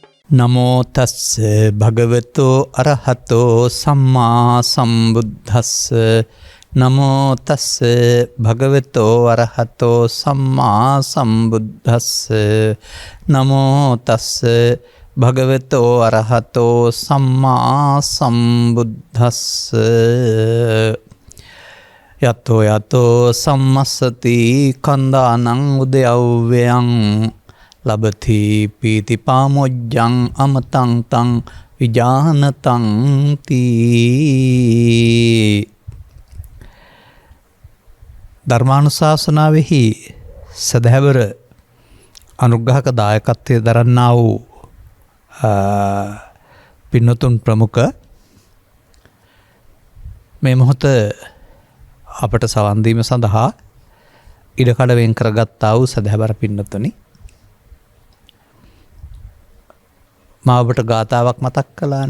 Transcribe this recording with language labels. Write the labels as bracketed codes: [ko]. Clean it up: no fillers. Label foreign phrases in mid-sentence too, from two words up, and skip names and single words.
[pi] නමෝ තස්ස භගවතෝ අරහතෝ සම්මා සම්බුද්දස්ස නමෝ තස්ස භගවතෝ අරහතෝ සම්මා සම්බුද්දස්ස නමෝ තස්ස භගවතෝ අරහතෝ සම්මා සම්බුද්දස්ස යතෝ යතෝ සම්මස්සති කන්දානං උදයව්වයං ලබති පීති පාමොජ්ජං අමතං තං විජානතං තී. [si] ධර්මානුශාසනාවෙහි සදහැවර අනුග්‍රහක දායකත්වය දරන්නා වූ පින්නතුන් ප්‍රමුඛ මේ මොහොත අපට සවන් දීම සඳහා ඉඩකඩ වෙන් කරගත්තා වූ සදහැවර පින්නතුනි, මා ඔබට ගාථාවක් මතක් කළානේ.